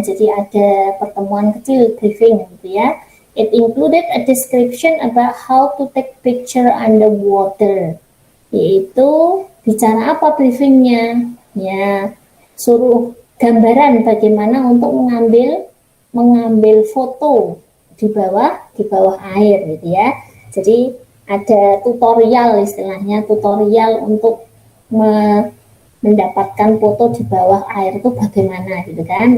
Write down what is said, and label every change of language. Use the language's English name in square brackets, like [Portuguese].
[Indonesian] Jadi ada pertemuan kecil briefing gitu ya. [English] It included a description about how to take picture underwater. [Indonesian] Yaitu bicara apa briefingnya? Ya, suruh gambaran bagaimana untuk mengambil foto di bawah air gitu ya. Jadi ada tutorial, istilahnya tutorial untuk mendapatkan foto di bawah air itu bagaimana gitu kan.